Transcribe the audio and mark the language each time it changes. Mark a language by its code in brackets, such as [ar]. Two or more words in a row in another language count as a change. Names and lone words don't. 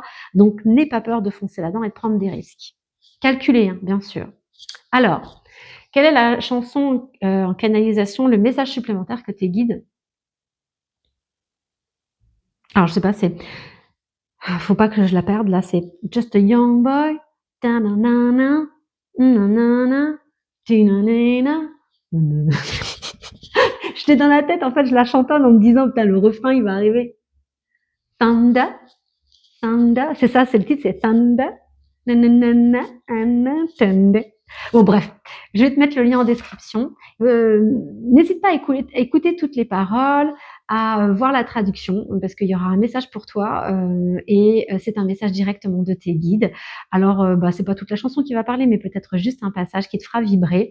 [fr] Donc, n'aie pas peur de foncer là-dedans et de prendre des risques. Calculé, hein, bien sûr. Alors, quelle est la chanson en canalisation, le message supplémentaire que tes guides... Alors, je sais pas, c'est... Faut pas que je la perde, là, c'est Just a Young Boy, ta-na-na-na, na-na-na, ti-na-na-na, na-na-na. Je l'ai dans la tête, en fait, je la chantonne en me disant, putain, le refrain, il va arriver. Thunder, Thunder, c'est ça, c'est le titre, c'est Thunder, na-na-na-na, thunder. Bon, bref, je vais te mettre le lien en description. N'hésite pas à écouter toutes les paroles, à voir la traduction, parce qu'il y aura un message pour toi et c'est un message directement de tes guides. Alors, c'est pas toute la chanson qui va parler, mais peut-être juste un passage qui te fera vibrer.